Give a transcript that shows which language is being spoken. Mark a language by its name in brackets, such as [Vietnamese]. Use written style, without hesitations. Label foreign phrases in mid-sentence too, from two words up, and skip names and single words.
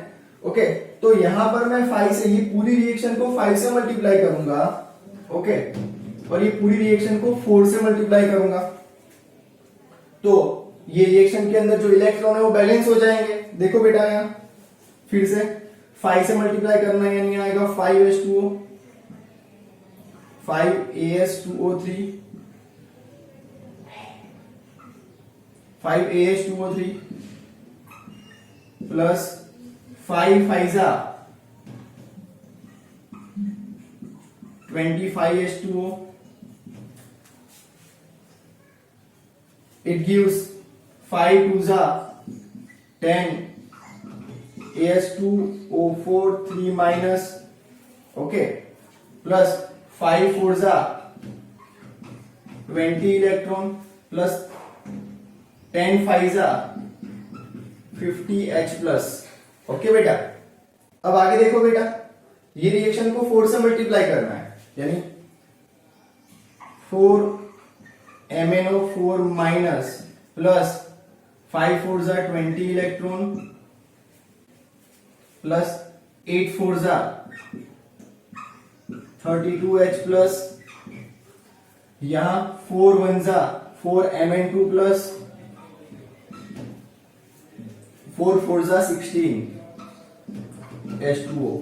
[Hindi] ओके, तो यहाँ पर मैं 5 से ये पूरी रिएक्शन को 5 से मल्टीप्लाई करूंगा। ओके, और ये पूरी रिएक्शन को 4 से मल्टीप्लाई करूंगा, तो ये रिएक्शन के अंदर जो इलेक्ट्रॉन है वो बैलेंस हो जाएंगे। देखो बेटा, यहाँ फिर से 5 से मल्टीप्लाई करना है, यानी आएगा 5H2O, 5AS2O3, 5AH2O3 प्लस 5 5 25H2O, [English] it gives 5 2 10 AS2O4 3 minus, okay, plus 5 4 20 electron plus 10 5 50H plus। [Hindi] ओके बेटा, अब आगे देखो बेटा, ये रिएक्शन को 4 से मल्टीप्लाई करना है, यानी 4 MnO4 [English] minus plus [Hindi] 5 4 20 [English] electron plus [Hindi] 8 4 32H प्लस, यहां 4 1 4 Mn2 प्लस 4 4 16 H2O।